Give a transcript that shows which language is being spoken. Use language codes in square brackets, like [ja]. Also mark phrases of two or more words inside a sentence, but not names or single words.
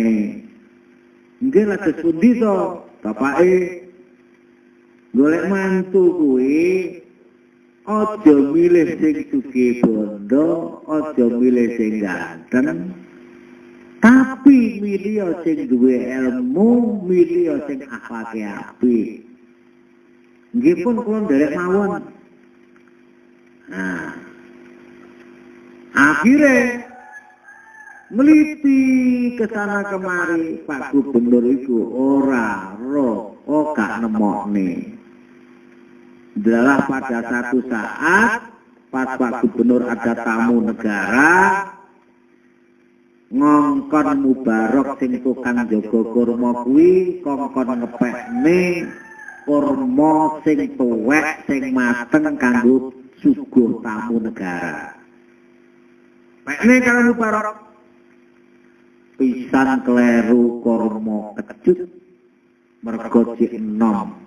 [jv] Nggih lha sepundi to, bapake golek mantu kuwi aja milih sing sugih bondo, aja milih sing ganteng, tapi milih sing duwe ilmu, milih sing akhlake apik. Nggih pun kula nderek mawon. [id] Nah, akhirnya meliti kesana kemari Pak Gubernur itu [jv] ora gak nemokne. [id] Adalah pada satu saat [jv] pas Pak Gubernur ada tamu negara ngongkon Mubarak sing tukang jaga kurma kuwi kongkon ngepekne kurma sing tuwek sing mateng kanggo suguh tamu negara. Pekne karo Mubarak pisan kleru kurma kecut mergo jek enom.